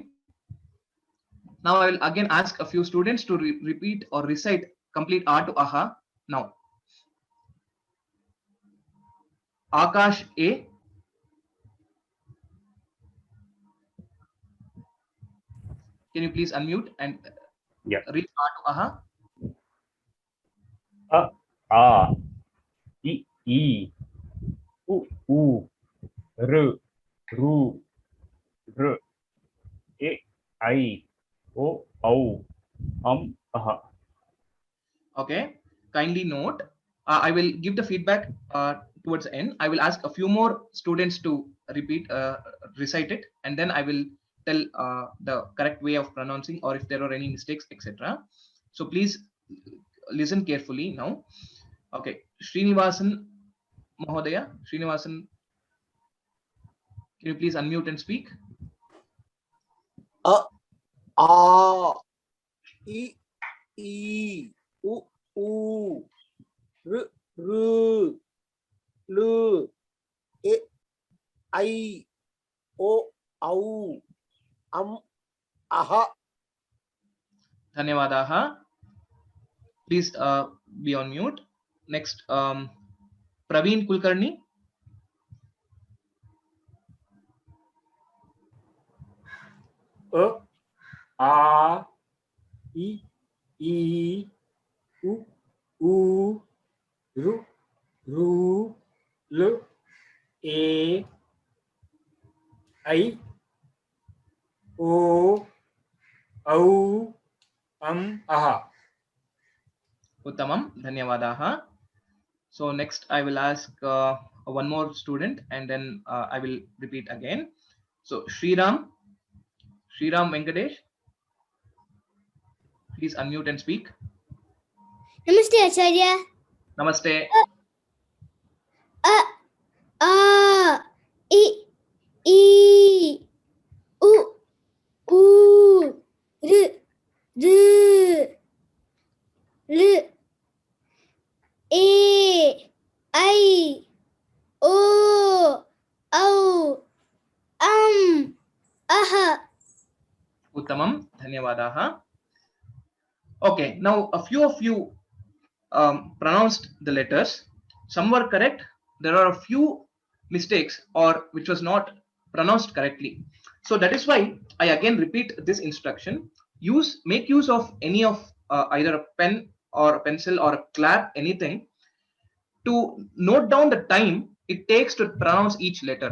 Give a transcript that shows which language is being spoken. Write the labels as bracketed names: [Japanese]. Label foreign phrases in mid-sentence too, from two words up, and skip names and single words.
[English] Now I will again ask a few students to repeat or recite complete A to Aha now. Akash A, can you please unmute and Yeah. Read A to aha. [Sanskrit] A, A, I, U, R, Ru, R, E, I, O, Au, Aha. [English] Okay. Kindly note. I will give the feedback towards the end. I will ask a few more students to recite it, and then I will tell the correct way of pronouncing or if there are any mistakes, etc. So please listen carefully now. Okay. Srinivasan Mahodaya. Srinivasan, can you please unmute and speak? [Sanskrit] A, A, I, U, R, L, E, I, O, Au, Aha. Dhanyavadaha. [English] Please be on mute. Next, Praveen Kulkarni. [Sanskrit] A, A, I, U, R, L, E, I, O, Au, Aha. Uttamam. Dhanyavadaha. [English] So next I will ask one more student and then I will repeat again. So Sriram Venkatesh, please unmute and speak. [Sanskrit] Namaste, Acharya. Namaste. A, I, U, R, L, E, I, O, Au, Aha. Uttamam. Dhanyavadaha. [English] Okay, now a few of you pronounced the letters. Some were correct. There are a few mistakes or which was not pronounced correctly. So that is why I again repeat this instruction. Make use of any of either a pen or a pencil or a clap, anything, to note down the time it takes to pronounce each letter.